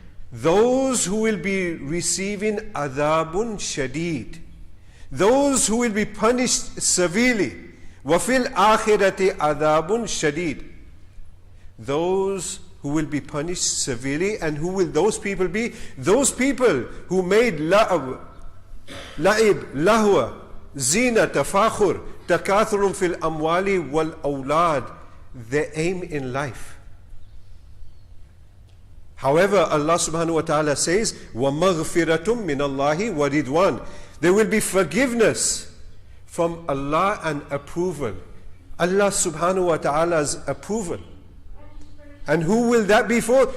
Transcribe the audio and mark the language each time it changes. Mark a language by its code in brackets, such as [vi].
[en] Those who will be receiving [ar] adabun shadid. [en] Those who will be punished severely. [ar] وَفِي الْآخِرَةِ عَذَابٌ شَدِيدٌ. [en] Those who will be punished severely. And who will those people be? Those people who made la'ab [ar] لعب لهو زينة تفاخر تكاثر في الأموال والأولاد. [en] Their aim in life. However, Allah subhanahu wa ta'ala says, [ar] وَمَغْفِرَةٌ مِّنَ اللَّهِ وَرِضْوَانٌ. [en] There will be forgiveness from Allah and approval. Allah subhanahu wa ta'ala's approval. And who will that be for?